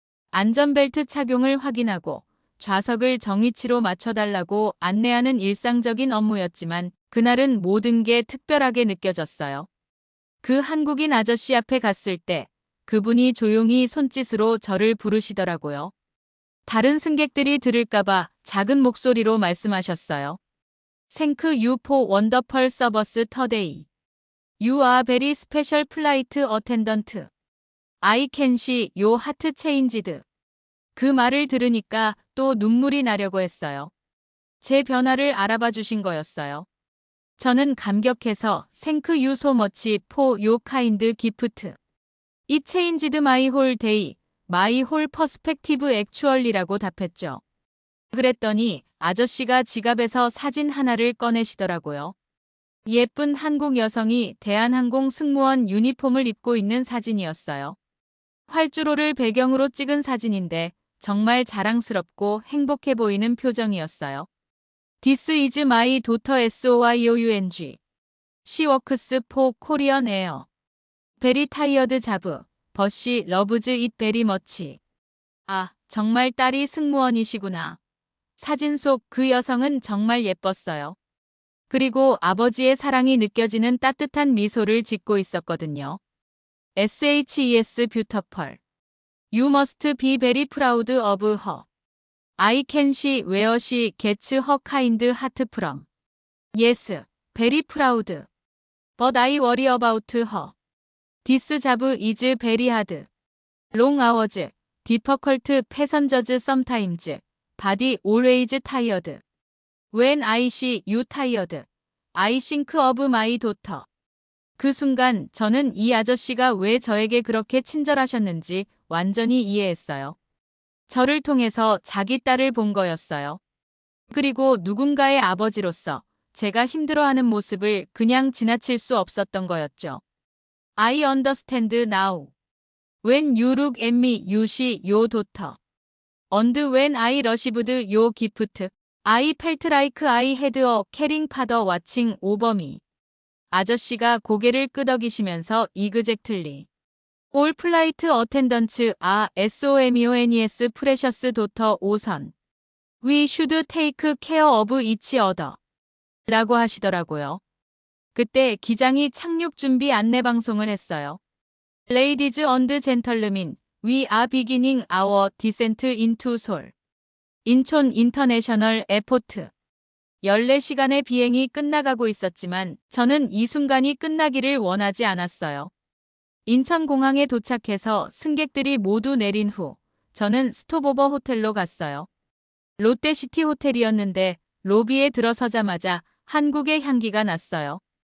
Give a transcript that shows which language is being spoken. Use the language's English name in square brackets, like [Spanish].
[Korean] 안전벨트 착용을 확인하고 좌석을 정위치로 맞춰달라고 안내하는 일상적인 업무였지만 그날은 모든 게 특별하게 느껴졌어요. 그 한국인 아저씨 앞에 갔을 때 그분이 조용히 손짓으로 저를 부르시더라고요. 다른 승객들이 들을까봐 작은 목소리로 말씀하셨어요. [English] Thank you for wonderful service today. You are very special flight attendant. I can see your heart changed. [Korean] 그 말을 들으니까 또 눈물이 나려고 했어요. 제 변화를 알아봐 주신 거였어요. 저는 감격해서 [English] Thank you so much for your kind gift. It changed my whole day, my whole perspective actually [Korean] 라고 답했죠. 그랬더니 아저씨가 지갑에서 사진 하나를 꺼내시더라고요. 예쁜 한국 여성이 대한항공 승무원 유니폼을 입고 있는 사진이었어요. 활주로를 배경으로 찍은 사진인데 정말 자랑스럽고 행복해 보이는 표정이었어요. [English] This is my daughter SOYOUNG. She works for Korean Air. Very tired job, but she loves it very much. [Korean] 아, 정말 딸이 승무원이시구나. 사진 속 그 여성은 정말 예뻤어요. 그리고 아버지의 사랑이 느껴지는 따뜻한 미소를 짓고 있었거든요. [English] SHES Beautiful. You must be very proud of her. I can see where she gets her kind heart from. Yes, very proud. But I worry about her. This job is very hard. Long hours, difficult passengers sometimes. Body always tired. When I see you tired, I think of my daughter. [Korean] 그 순간 저는 이 아저씨가 왜 저에게 그렇게 친절하셨는지 완전히 이해했어요. 저를 통해서 자기 딸을 본 거였어요. 그리고 누군가의 아버지로서 제가 힘들어하는 모습을 그냥 지나칠 수 없었던 거였죠. [English] I understand now. When you look at me, you see your daughter. And when I received your gift, I felt like I had a caring father watching over me. [Korean] 아저씨가 고개를 끄덕이시면서 이그젝틀리. [English] All flight attendants are SOMONES precious daughter 오선. We should take care of each other. [Korean] 라고 하시더라고요. 그때 기장이 착륙 준비 안내 방송을 했어요. [English] Ladies and gentlemen, we are beginning our descent into Seoul. 인촌 인터내셔널 에포트. [Korean] 14시간의 비행이 끝나가고 있었지만 저는 이 순간이 끝나기를 원하지 않았어요. 인천공항에 도착해서 승객들이 모두 내린 후 저는 스톱오버 호텔로 갔어요. 롯데시티 호텔이었는데 로비에 들어서자마자 한국의 향기가 났어요.